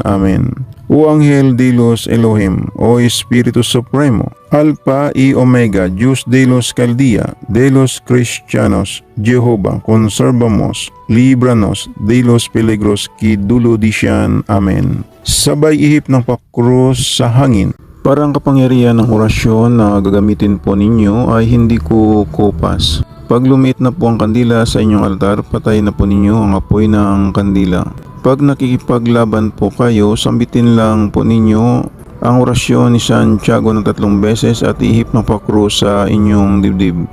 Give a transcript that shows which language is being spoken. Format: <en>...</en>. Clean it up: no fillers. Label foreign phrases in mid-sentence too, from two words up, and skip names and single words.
<es>Amen. O Ángel de los Elohim, O Espíritu Supremo, Alpha y Omega, Dios de los Caldea, de los Cristianos, Jehová, conservamos, líbranos de los peligros que dulo dicen. Amen.</es> <tl>Sabay ihip ng pakros sa hangin. Parang kapangyarihan ng orasyon na gagamitin po ninyo ay hindi ko kopas. Pag lumiit na po ang kandila sa inyong altar, patay na po ninyo ang apoy ng kandila. Pag nakikipaglaban po kayo, sambitin lang po ninyo ang orasyon ni Santiago ng 3 beses at ihip ng pakros sa inyong dibdib.</tl>